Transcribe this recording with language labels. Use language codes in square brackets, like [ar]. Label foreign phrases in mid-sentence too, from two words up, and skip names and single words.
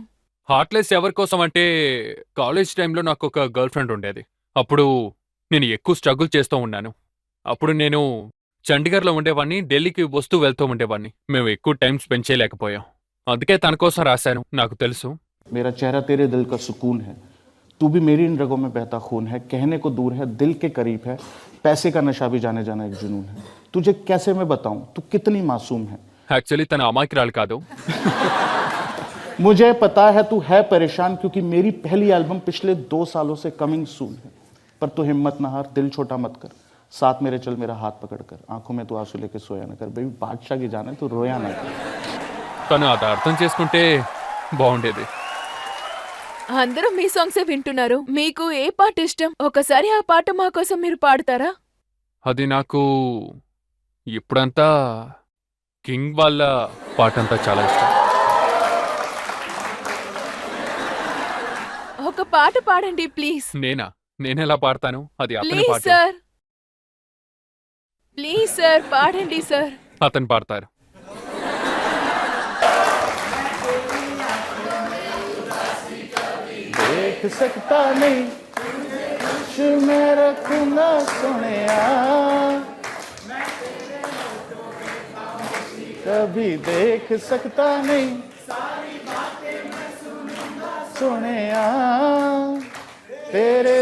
[te] హార్ట్లెస్ ఎవరి కోసం అంటే, కాలేజ్ టైంలో నాకు ఒక [en] girl friend [te] ఉండేది. అప్పుడు నేను ఎక్కువ స్ట్రగుల్ చేస్తూ ఉన్నాను. అప్పుడు నేను చండీగఢ్లో ఉండేవాడిని, ఢిల్లీకి వస్తూ వెళ్తూ ఉండేవాడిని. మేము ఎక్కువ [en] time spend [te] చేయలేకపోయాం. అందుకే తన కోసం రాశాను. నాకు తెలుసు [hi] मेरा चेहरा तेरे दिल का सुकून है, तू भी मेरी इन रगों में बहता खून है, कहने को दूर है दिल के करीब है, पैसे का नशा भी जाने जाना एक जुनून है, तुझे कैसे मैं बताऊं तू कितनी मासूम है. [te] యాక్చువల్లీ తన అమాయకురాలు కాదు. [hi] मुझे पता है तू है परेशान क्योंकि मेरी पहली एल्बम पिछले 2 सालों से [en] coming soon [hi] है, पर तू हिम्मत ना हार, दिल छोटा मत कर, साथ मेरे चल मेरा हाथ पकड़ कर, आंखों में तू आंसू लेके सोया ना कर, बेबी बादशाह की जान है तू रोया ना कर. [te] తను అది అర్థం చేసుకుంటే బాగుండేది. అందరూ మీ సాంగ్సే వింటున్నారు. మీకు ఏ పాట ఇష్టం? ఒకసారి ఆ పాట మా కోసం మీరు పాడతారా? అది నాకు ఇప్పుడంతా కింగ్ వాళ్ళ పాటంతా చాలా ఇష్టం. ఒక పాట పాడండి ప్లీజ్. నేనెలా పాడతాను? అది అతని ప్లీజ్ పాట. సార్, ప్లీజ్ సార్ పాడండి సార్. అతను పాడతారు. [hi] देख सकता नहीं कुछ मैं रखूंगा सोनिया, कभी देख सकता नहीं सोनिया, तेरे